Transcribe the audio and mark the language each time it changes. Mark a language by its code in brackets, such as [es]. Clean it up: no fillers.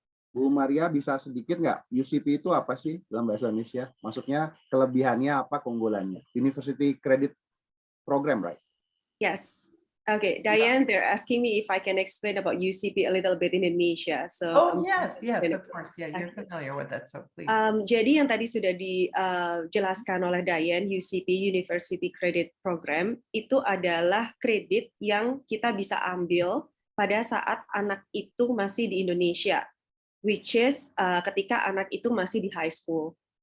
[id] Bu Maria bisa sedikit nggak UCP itu apa sih dalam bahasa Indonesia? Maksudnya kelebihannya apa, keunggulannya? [en] University Credit Program, right? Yes. Okay, Diane, they're asking me if I can explain about UCP a little bit in Indonesia. So, yes, of course. Yeah, you're familiar with that, so please. [id] Jadi yang tadi sudah dijelaskan oleh Diane, UCP, University Credit Program, itu adalah kredit yang kita bisa ambil pada saat anak itu masih di Indonesia, [en] which is [id] ketika anak itu masih di high school.